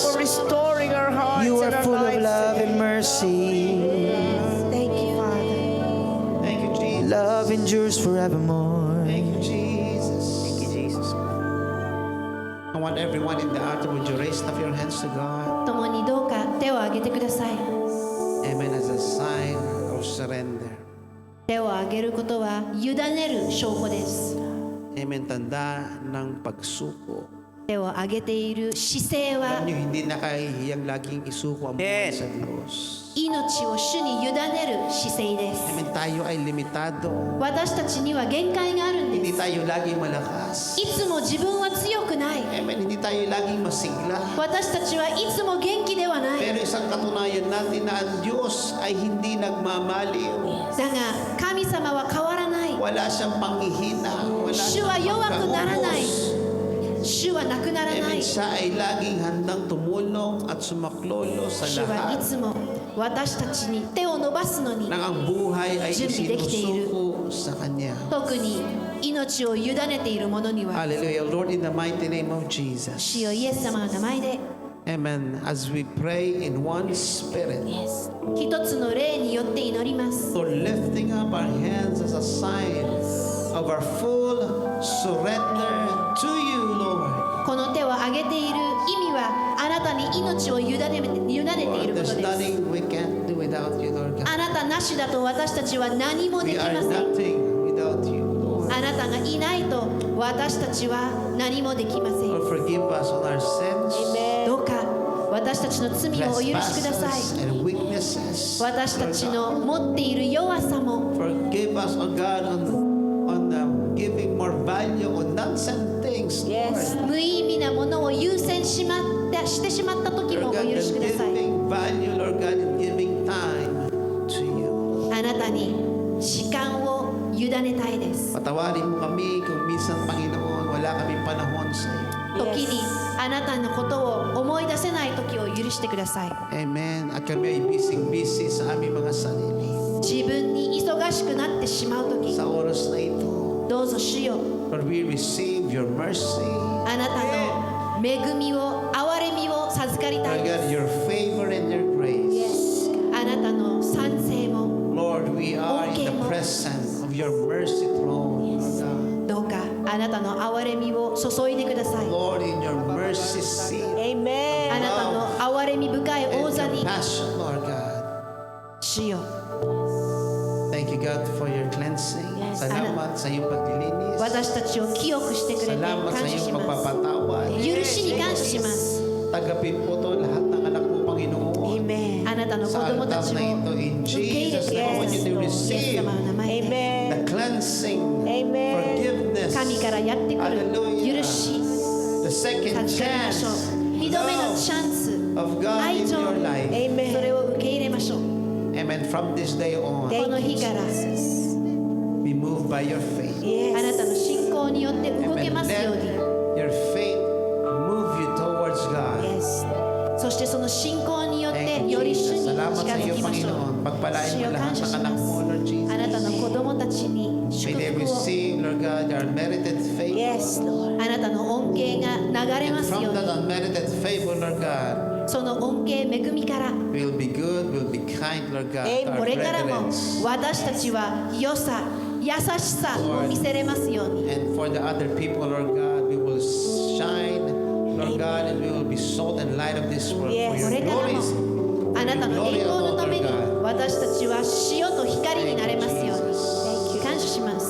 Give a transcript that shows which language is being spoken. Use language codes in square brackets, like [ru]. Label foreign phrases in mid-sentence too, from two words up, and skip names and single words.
[en] for restoring our hearts You and are our full of lives love today. and mercy. Thank you, Father. Thank you, Jesus. Love endures forevermore. Thank you, Jesus. Thank you, Jesus. I want everyone in the altar, would you raise up your hands to God? [ja] 共にどうか手を挙げてください。 [en] Amen. As a sign of surrender. [ja] 手を挙げることは委ねる証拠です。 [tl] Amen. Tanda ng pagsuko. [ja] 手を挙げている姿勢は [tl] Alam niyo, hindi nakahihiyang laging isuko ang buhay sa Diyos. [ja] 命を主に委ねる姿勢です。 [tl] Amen. Tayo ay limitado. [ja] 私たちには限界があるん [tl] Hindi [ja] です。 [tl] tayo laging malakas. [ja] いつも自分は強くない。 [tl] Amen. Hindi tayo laging masigla. [ja] 私たちはいつも元気ではない。 [tl] Pero isang katunayan natin na ang Diyos ay hindi nagmamaliw. [ja] だが神様は変わらない。 [tl] Wala siyang panghihina. Wala [ja] 主は弱くならない。 [tl] pagkaubos. [ja] 主はなくならない。 ない。 [tl] siya ay laging handang tumulong at sumaklolo sa [ja] 主はい [tl] lahat [ja] つも私たちに手を伸ばすのに [tl] ng ang buhay ay [ja] 準備できている。 [tl] isinusuko sa Kanya. [ja] 特に命を委ねている者には [en] Hallelujah. Lord, in the mighty name of Jesus. [ja] 主よイエス様の名前で [en] Amen. As we pray in one spirit, [ja] 一つの霊によって祈ります。 [en] Lord, lifting up our hands as a sign of our full surrender to you, Lord. [ja] この手を挙げている意味はあなたに命を委ねている [en] Lord, [ja] こと [en] there's [ja] です。 [en] nothing we can't do without you, Lord God. [ja] あなたなしだと私たちは何もで [en] We [ja] き [en] are [ja] ません。 [en] nothing without you, Lord. [ja] あなたがいないと私たちは何もできません。 [en] Lord, forgive us on our sins, [ja] どうか私たちの罪をお許しください。 [en] trespasses, and weaknesses. [ja] 私たちの持っている弱さも [en] Forgive us, oh God, on giving more value on nonsense things, Lord. [ja] 無意味なものを優先してしまった時も [en] Lord [ja] お [en] God, [ja] 許しくだ [en] in [ja] さい。 [en] giving value, Lord God, in giving time to you. [ja] あなたに時間を委ねたいです。 [tl] Patawarin mo kami kung minsan, Panginoon, wala kaming panahon sa iyo. [ja] 時にあなたのことを思い出せない時を許してください。 [tl] Amen. At kami ay busy sa aming mga sarili. [ja] 自分に忙しくなってしまう時、 [tl] Sa oras na ito, [ja] どうぞ主よ、 [en] Lord, we receive your mercy. [ja] あなたの恵みを、憐れみを授かりた [en] Lord [ja] いで [en] God, [ja] す。 [en] your favor and your grace. [ja] あなたの賛成も [en] Lord, we are in the Okay mo. presence of your mercy throne, Lord God. [ja] どうかあなたの憐れみを注いでください。 [en] Lord, in your mercy seat [ja] あなたの憐れみ深い王 [en] and [ja] 座 [en] your [ja] に [en] passion, Lord God. [ja] 主よ、 [en] Thank you, God, for your cleansing. [tl] Salamat sa iyong paglilinis. [ja] 私たちを清くしてくれて [tl] Salamat [ja] 感 [tl] sa [ja] 謝 [tl] iyong [ja] します。 [tl] pagpapatawad. [ja] 許しに感謝します。 [tl] Tagapin po to lahat ng anak mo, Panginoon. [ja] あなたの子 [tl] Sa [ja] 供た [tl] altar [ja] ち [tl] na [ja] を [tl] ito, in [ja] 受け入れ [en] Jesus' [ja] てく [en] name, I want you to [ja] ださい。イエス [en] receive [ja] 様の名前で [en] the cleansing, forgiveness, [ja] 神からやってくる [en] Hallelujah. [ja] 許し [en] the second [ja] 授かりましょ [en] chance, [ja] う。二度目のチャンス、 [en] of God [ja] 愛 [en] in [ja] 情、 [en] your life. [ja] それを受け入れましょう。 [en] Amen. From this day on, [ja] この日から [en] be moved by your faith. [ja] あなたの信仰によって動け [en] Amen. [ja] ますよう [en] Let [ja] に。 [en] your faith move you towards God. [ja] そしてその信仰によって [en] Thank you, [ja] より主 [en] Jesus. [ja] に近 [tl] Salamat sa [ja] づ [tl] iyo, [ja] きましょう。 [tl] Panginoon. Pagpalain [ja] 主 [tl] mo [ja] よ [tl] lahat [ja] 感謝 [tl] ng [ja] し [tl] anak [ja] ます [tl] mo, Lord Jesus. [ja] あなたの子供たちに [en] May [ja] 祝 [en] they [ja] 福を [en] receive, Lord God, your unmerited favor. [ja] あなたの恩恵が流れ [en] And [ja] ますよ [en] from [ja] う [en] that [ja] に [en] unmerited favor, Lord God, [ja] その恩恵恵みから [en] we'll be good, we'll be kind, Lord God, to [ja] こ [en] our [ja] れからも [en] brethren. [ja] 私たちは良さ優しさを見せれますように [en] And for the other people, Lord God, we will shine, Lord God, and we will be salt and light of this world. For [ja] こ [en] your [ja] れから [en] glory, [ja] もあなたの栄光のために私たちは塩と光になれますように感謝します